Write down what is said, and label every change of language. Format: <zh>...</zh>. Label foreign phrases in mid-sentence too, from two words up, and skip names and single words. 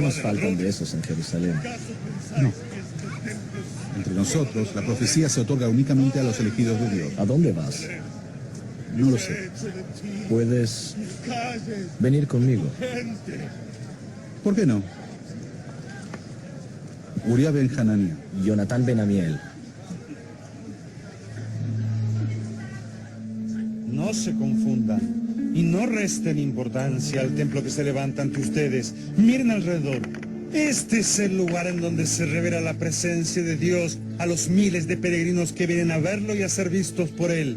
<es>nos de faltan ladrones? de esos en Jerusalén. ¿Acaso pensáis No. que este templo es Entre nosotros, la profecía se otorga únicamente a los elegidos de Dios. ¿A dónde vas? No lo sé. hecho de ti? Puedes Mis calles, venir conmigo. gente. ¿Por qué no? Uriah ben Hanania. Jonatán Ben Amiel. No se confundan y no resten importancia al templo que se levanta ante ustedes. Miren alrededor. Este es el lugar en donde se revela la presencia de Dios a los miles de peregrinos que vienen a verlo y a ser vistos por él.</es>